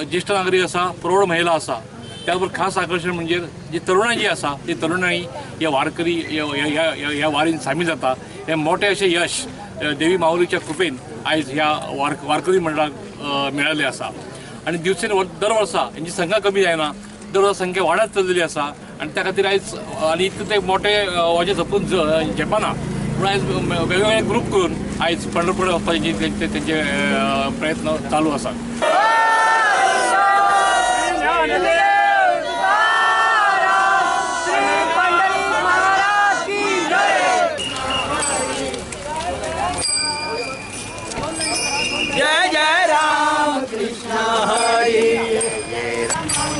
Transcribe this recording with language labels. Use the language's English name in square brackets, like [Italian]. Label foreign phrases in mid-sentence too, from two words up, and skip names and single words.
[Konkani] ज्येष्ठ नागरिक असा, प्रौढ महिला असा, त्याबरोबर खास आकर्षण म्हणजे जी तरुणाई जी असा ती तरुणाई या वारकरी या वारीन सामील जाता। हे मोठे असे यश देवी माऊलीच्या कृपेन आयज ह्या वारकरी मंडळाक मिळाले असा आणि दर वर्सा यांची संख्या कमी जायना, दर वर्सा संख्या वाढत चललेली असा आणि त्या खातीर आयज आणि इतले ते मोठे वजे जपून झेपना पूण आयज वेगवेगळे ग्रूप करून आयज पंढरपूर वचपाचे त्यांचे प्रयत्न चालू आसात। [Marathi] जय जय राम कृष्ण हरी जय राम